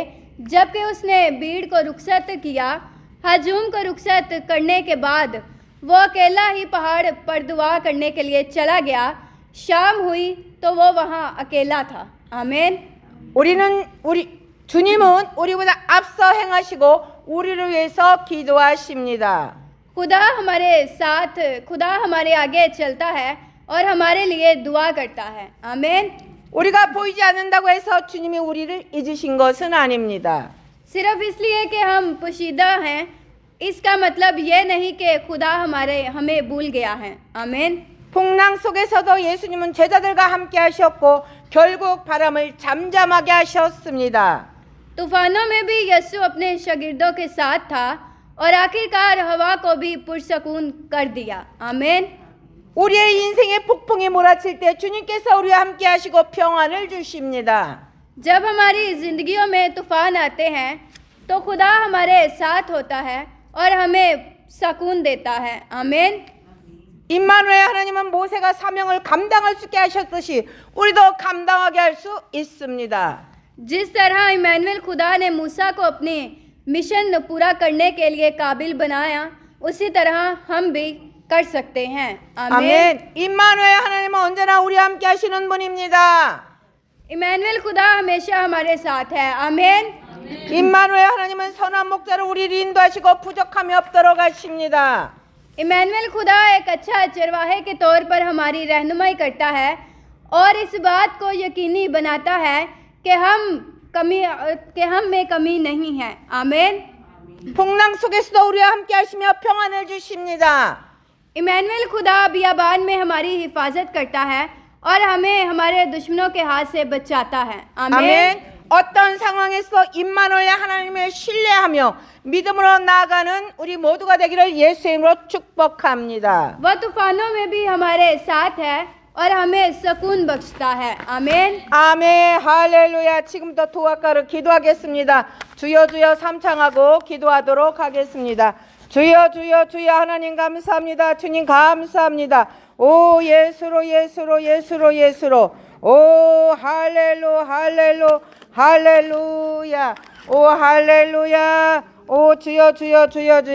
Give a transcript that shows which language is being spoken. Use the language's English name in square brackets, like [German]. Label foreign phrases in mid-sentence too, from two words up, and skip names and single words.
[Urdu] جبکہ اس نے بھیڑ کو رخصت کیا، ہجوم کو رخصت کرنے کے بعد وہ اکیلا ہی پہاڑ پر دعا کرنے کے لیے چلا گیا. شام ہوئی تو وہ وہاں اکیلا تھا. आमीन। [Korean] 주님은 우리보다 앞서 행하시고 우리를 위해서 기도하십니다. [Urdu] خدا ہمارے آگے چلتا ہے اور ہمارے لیے دعا کرتا ہے. आमीन। [Korean] 우리가 보이지 않는다고 해서 주님이 우리를 잊으신 것은 아닙니다. [Urdu] صرف اس لیے کہ ہم پوشیدہ ہیں، اس کا مطلب یہ نہیں کہ خدا ہمیں بھول گیا ہے. आमीन। [Korean] 풍랑 속에서도 예수님은 제자들과 함께 하셨고 결국 바람을 잠잠하게 하셨습니다. [Urdu] طوفانوں میں بھی یسوع اپنے شاگردوں کے ساتھ تھا اور آخرکار ہوا کو بھی پرسکون کر دیا. आमीन। [Korean] 우리의 인생의 폭풍이 몰아칠 때 주님께서 우리와 함께 하시고 평안을 주십니다. [Urdu] جب ہماری زندگیوں میں طوفان آتے ہیں تو خدا ہمارے ساتھ ہوتا ہے اور ہمیں سکون دیتا ہے. आमीन। [Korean] 임마누엘 하나님은 모세가 사명을 감당할 수 있게 하셨듯이 우리도 감당하게 할 수 있습니다. [Urdu] جس طرح امانوئیل خدا نے موسیٰ کو اپنے مشن پورا کرنے کے لیے قابل بنایا، اسی طرح ہم بھی کر سکتے ہیں. आमीन। [Korean] 아멘. 임마누엘 하나님은 언제나 우리와 함께 하시는 분입니다. [Urdu] امانوئیل خدا ہمیشہ ہمارے ساتھ ہے. आमीन। [Korean] 임마누엘 하나님은 선한 목자로 우리를 인도하시고 부족함이 없도록 하십니다. [Urdu] امانوئیل خدا ایک اچھا چرواہے کے طور پر ہماری رہنمائی کرتا ہے اور اس بات کو یقینی بناتا ہے کہ ہم میں کمی نہیں ہے. आमीन। [Korean] 풍랑 속에서도 우리와 함께 하시며 평안을 주십니다. [Urdu] امانوئیل خدا بیابان میں ہماری حفاظت کرتا ہے اور ہمیں ہمارے دشمنوں کے ہاتھ سے بچاتا ہے. आमीन। [Korean] 아멘. 어떤 상황에서 임마누엘 하나님을 신뢰하며 믿음으로 나아가는 우리 모두가 되기를 예수의 이름으로 축복합니다. [Urdu] وہ طوفانوں میں بھی ہمارے ساتھ ہے اور ہمیں سکون بخشتا ہے. आमीन। [Korean] 아멘. 할렐루야. 지금부터 도화가를 기도하겠습니다. 주여 주여 삼창하고 기도하도록 하겠습니다. 주여 주여 주여 하나님 감사합니다. 주님 감사합니다. 오 예수로 예수로 예수로 예수로 오 할렐루 할렐루 할렐루야 오 할렐루야 오 주여 주여 주여 주여